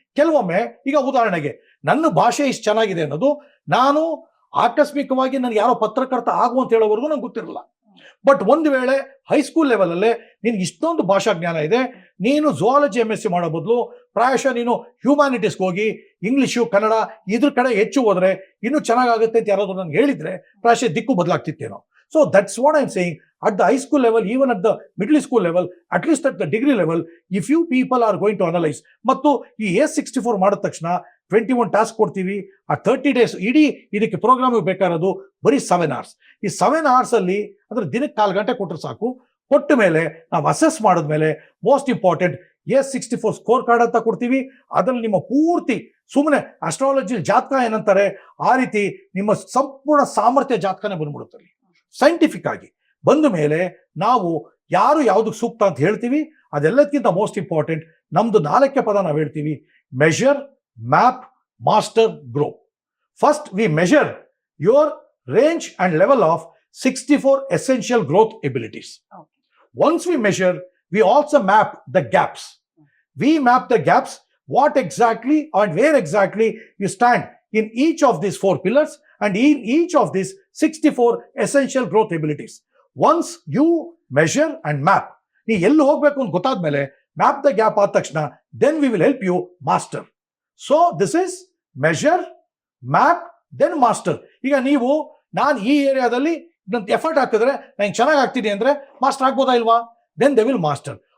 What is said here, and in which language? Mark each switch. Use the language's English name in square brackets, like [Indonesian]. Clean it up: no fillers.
[Kannada] ಕೆಲವೊಮ್ಮೆ ಈಗ ಉದಾಹರಣೆಗೆ ನನ್ನ ಭಾಷೆ ಇಷ್ಟು ಚೆನ್ನಾಗಿದೆ ಅನ್ನೋದು ನಾನು ಆಕಸ್ಮಿಕವಾಗಿ ನನಗೆ ಯಾರೋ ಪತ್ರಕರ್ತ ಆಗುವಂತ ಹೇಳೋವರೆಗೂ ನಂಗೆ ಗೊತ್ತಿರಲ್ಲ. ಬಟ್ ಒಂದು ವೇಳೆ ಹೈಸ್ಕೂಲ್ ಲೆವೆಲಲ್ಲೇ ನಿನ್ಗೆ ಇಷ್ಟೊಂದು ಭಾಷಾ ಜ್ಞಾನ ಇದೆ, ನೀನು ಝುವಾಲಜಿ MSc ಮಾಡೋ ಬದಲು ಪ್ರಾಯಶಃ ನೀನು ಹ್ಯೂಮ್ಯಾನಿಟೀಸ್ಗೆ ಹೋಗಿ ಇಂಗ್ಲಿಷು, ಕನ್ನಡ ಇದ್ರ ಕಡೆ ಹೆಚ್ಚು ಹೋದ್ರೆ ಇನ್ನೂ ಚೆನ್ನಾಗುತ್ತೆ ಅಂತ ಯಾರಾದ್ರೂ ನನಗೆ ಹೇಳಿದ್ರೆ ಪ್ರಾಯಶಃ ದಿಕ್ಕು ಬದಲಾಗ್ತಿತ್ತೇನೋ. [English] So that's what I am saying. At the high school level, even at the middle school level, at least at the degree level, if you people are going to analyze, [Kannada] ಮತ್ತು ಈ A64 ಮಾಡಿದ ತಕ್ಷಣ 21 task ಕೊಡ್ತೀವಿ. ಆ 30 days ಇಡೀ ಇದಕ್ಕೆ ಪ್ರೋಗ್ರಾಮಿಗೆ ಬೇಕಾಗಿರೋದು ಬರೀ 7 hours. ಈ 7 hours ಅಲ್ಲಿ ಅಂದ್ರೆ ದಿನಕ್ಕೆ 4 ಗಂಟೆ ಕೊಟ್ಟರೆ ಸಾಕು. ಕೊಟ್ಟ ಮೇಲೆ ನಾವು ಅಸೆಸ್ ಮಾಡಿದ್ಮೇಲೆ [English] most important [Kannada] A64 score card ಅಂತ ಕೊಡ್ತೀವಿ. ಅದರಲ್ಲಿ ನಿಮ್ಮ ಪೂರ್ತಿ ಸುಮ್ಮನೆ ಅಸ್ಟ್ರಾಲಜಿ ಜಾತಕ ಏನಂತಾರೆ ಆ ರೀತಿ ನಿಮ್ಮ ಸಂಪೂರ್ಣ ಸಾಮರ್ಥ್ಯ ಜಾತಕನೇ ಬಂದ್ಬಿಡುತ್ತೆ. ಸೈಂಟಿಫಿಕ್ ಆಗಿ ಬಂದ ಮೇಲೆ ನಾವು ಯಾರು ಯಾವುದಕ್ಕೆ ಸೂಕ್ತ ಅಂತ ಹೇಳ್ತೀವಿ. ಅದೆಲ್ಲದಕ್ಕಿಂತ [English] most important [Kannada] ನಮ್ದು 4 ಪದ ನಾವು ಹೇಳ್ತೀವಿ: measure, map, master, grow. [English] First we measure your range and level of 64 essential growth abilities. Once we measure, we also map the gaps. We map the gaps, what exactly and where exactly you stand in each of these 4 pillars and in each of these 64 essential growth abilities. Once you measure and map, [Kannada] ನೀ ಎಲ್ಲಿ ಹೋಗ್ಬೇಕು ಅಂತ ಗೊತ್ತಾದ್ಮೇಲೆ [English] map the gap [Kannada] ಆದ ತಕ್ಷಣ [English] Then we will help you master. So this is measure, map, then master. [Kannada] ಈಗ ನೀವು ನಾನು ಈ ಏರಿಯಾದಲ್ಲಿ ಎಫರ್ಟ್ ಹಾಕಿದ್ರೆ ನಾನು ಚೆನ್ನಾಗಿ ಆಗ್ತೀನಿ ಅಂದ್ರೆ ಮಾಸ್ಟರ್ ಆಗ್ಬೋದಾ ಇಲ್ವಾ? [English] Then they will master.